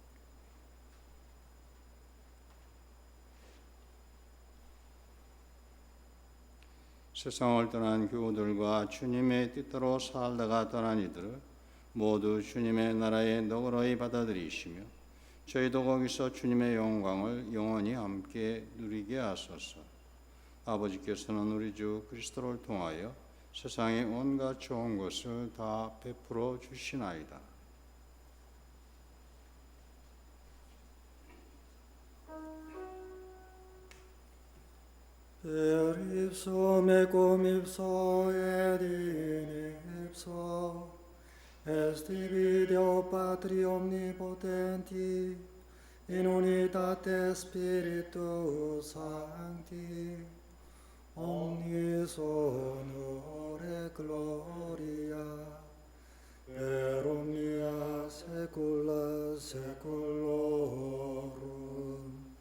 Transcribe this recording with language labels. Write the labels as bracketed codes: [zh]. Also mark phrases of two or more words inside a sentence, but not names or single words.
[ko] 세상을 떠난 교우들과 주님의 뜻대로 살다가 떠난 이들을 모두 주님의 나라에 너그러이 받아들이시며 저희도 거기서 주님의 영광을 영원히 함께 누리게 하소서. 아버지께서는 우리 주 그리스도를 통하여 세상의 온갖 좋은 것을 다 베풀어 주시나이다. [la] Per ipso mecum ipso et in ipso est tibi Deo Patri omnipotenti in unitate Spiritus Sancti omnis honor et gloria per omnia saecula saeculorum.